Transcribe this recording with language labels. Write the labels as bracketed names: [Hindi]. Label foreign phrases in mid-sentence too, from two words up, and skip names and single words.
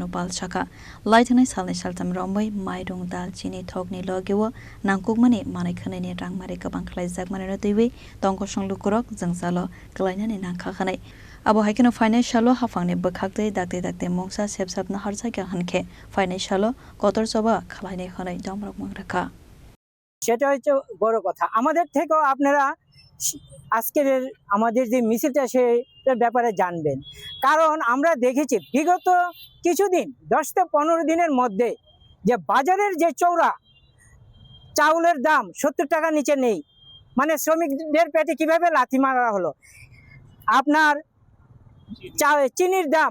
[Kok Borok] Pal Chaka laithanai salni saltam rombai mairung dal chini thokni logewo nangkukmani manai khanani rangmari kabang khlai jakmani ratiwe tongko songlukurok jangsalo klainani nangkha khanai abo haikeno financial hafangne bakhakte dakte mongsa sepsapna harjaka hanke financial kotor soba khlaine khanai jamrok mangrakha [Bangla] সেটা হচ্ছে বড় কথা আমাদের থেকেও আপনারা আজকের আমাদের যে মিছিলটা সেটার ব্যাপারে জানবেন কারণ আমরা দেখেছি বিগত কিছুদিন 10 থেকে 15 দিনের মধ্যে যে বাজারের যে চওড়া চাউলের দাম 70 টাকা নিচে নেই মানে শ্রমিকদের পেটে কিভাবে লাথি মারা হলো আপনার চিনির দাম